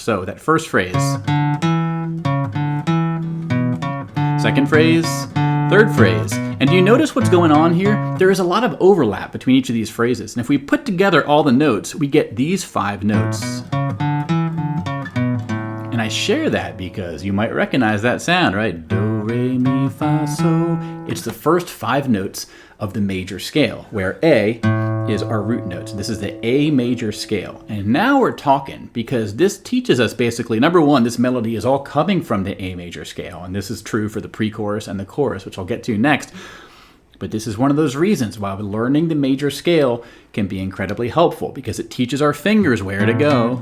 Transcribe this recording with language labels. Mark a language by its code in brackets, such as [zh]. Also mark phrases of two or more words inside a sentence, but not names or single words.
[en] So that first phrase, second phrase, third phrase. And do you notice what's going on here? There is a lot of overlap between each of these phrases. And if we put together all the notes, we get these five notes. And I share that because you might recognize that sound, right? Do, re, mi, fa, so. It's the first five notes of the major scale, where A is our root notes. This is the A major scale. And now we're talking, because this teaches us basically, number one, this melody is all coming from the A major scale. And this is true for the pre-chorus and the chorus, which I'll get to next. But this is one of those reasons why learning the major scale can be incredibly helpful, because it teaches our fingers where to go.